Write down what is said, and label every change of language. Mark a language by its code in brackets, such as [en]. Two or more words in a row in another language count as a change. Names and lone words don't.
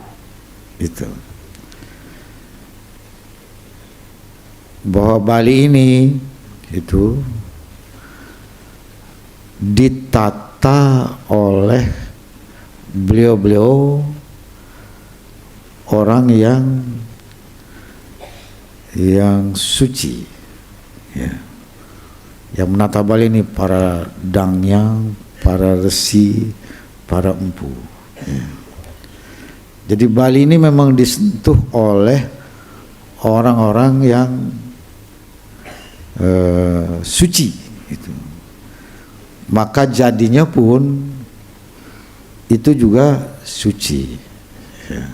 [id] Itu bahwa Bali ini itu ditata oleh beliau-beliau orang yang suci ya. Yang menata Bali ini para dangyang, para resi, para empu ya. Jadi Bali ini memang disentuh oleh orang-orang yang suci gitu. Maka jadinya pun itu juga suci ya.